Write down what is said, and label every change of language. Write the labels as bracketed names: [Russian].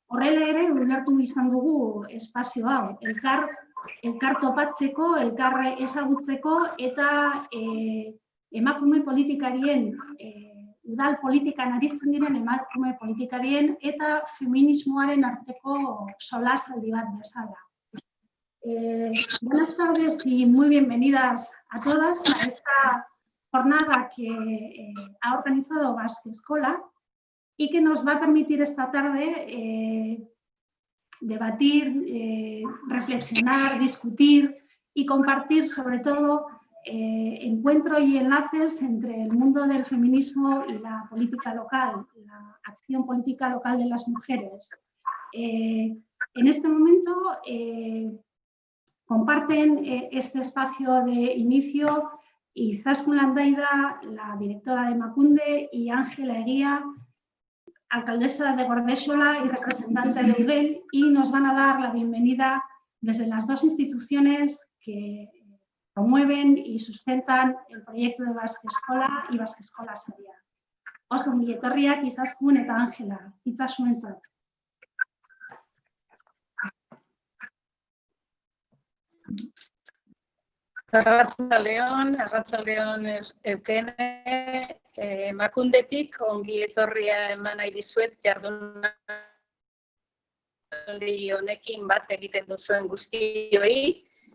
[Basque] Horrela ere, ulertu izan dugu espazio hau, elkar topatzeko, elkar ezagutzeko eta emakume politikarien, udal politikan aritzen diren emakume politikarien eta feminismoaren arteko solasaldi bat bezala. [Spanish] Buenas tardes y muy bienvenidas a todas a esta jornada que ha organizado Basque Eskola y que nos va a permitir esta tarde debatir, reflexionar, discutir y compartir sobre todo encuentro y enlaces entre el mundo del feminismo y la política local, la acción política local de las mujeres. En este momento comparten este espacio de inicio Izaskun Landaida, la directora de Emakunde, y Ángela Eguía, alcaldesa de Gordexola y representante de Eudel, y nos van a dar la bienvenida desde las dos instituciones que promueven y sustentan el proyecto de Basque Eskola y Basque Eskola Saria. [Basque] Oso ongi etorriak Izaskun eta Ángela, hitza zuentzat. Arratsaldeon Eukene, Emakundetik ongi etorria eman nahi dizuet jardunaldi honekin bat egiten duzuen guztioi.